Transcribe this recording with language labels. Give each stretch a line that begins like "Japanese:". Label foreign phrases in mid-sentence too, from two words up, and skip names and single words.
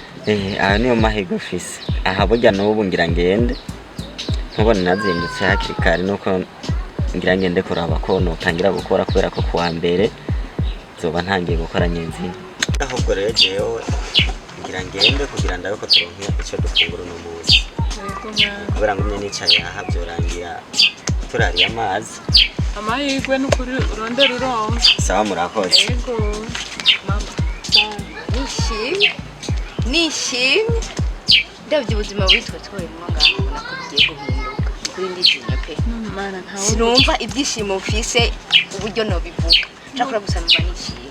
Rundi: aha niyo mahirwe ufise aha burya n'ubu ngira ngende nkubona nazindutse hakiri kare nuko ngira ngende kuraba ko notangira gukora kubera ko kuwa mbere zoba ntangiye gukora nyenzina ahubwo rero jewe ngira ngende kugira ndabe ko turonka icyo dufungura uno munsi kubera ngo nyine nicaye aha byorangira turariye amazi amahirwe n'ukuri urondera uronka sawa murakoze yego mama nishimye ndabye ubuzima bwitwe twoyemo ngaho ubona ko bigiye guhinduka kuri ndishimye pe sinumva ibyishimo mfise uburyo nobivuga nshakora gusa numva nishimye